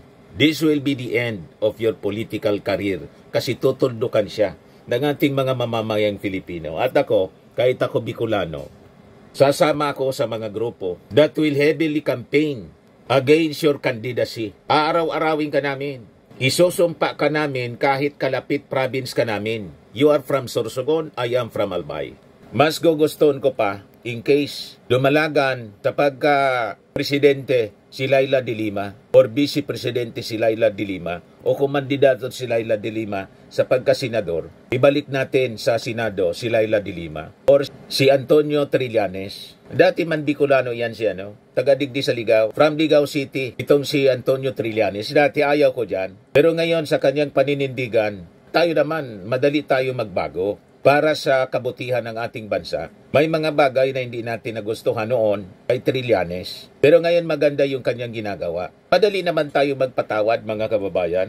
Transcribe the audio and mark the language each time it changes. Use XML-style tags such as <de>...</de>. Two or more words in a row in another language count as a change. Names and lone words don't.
<en>This will be the end of your political career</en> <tl>kasi tutuldukan siya ng ating mga mamamayang Filipino. At ako, kahit ako Bicolano, sasama ako sa mga grupo</tl> <en>that will heavily campaign against your candidacy.</en> <tl>Aaraw-arawin ka namin. Isusumpa ka namin kahit kalapit province ka namin.</tl> <en>You are from Sorsogon, I am from Albay.</en> <tl>Mas gugustuhan ko pa,</tl> <en>in case</en> <tl>lumalagan kapag presidente si Laila de Lima or vice presidente si Laila de Lima o kumandidato si Laila de Lima sa pagkasenador, ibalik natin sa Senado si Laila de Lima or si Antonio Trillanes.</tl> <bik>Dati man Bicolano yan si taga-digdi sa Ligao,</bik> <en>from Ligao City,</en> <tl>itong si Antonio Trillanes. Dati ayaw ko dyan, pero ngayon sa kanyang paninindigan, tayo naman, madali tayo magbago para sa kabutihan ng ating bansa. May mga bagay na hindi natin nagustuhan noon kay Trillanes. Pero ngayon maganda yung kanyang ginagawa. Madali naman tayo magpatawad mga kababayan.</tl>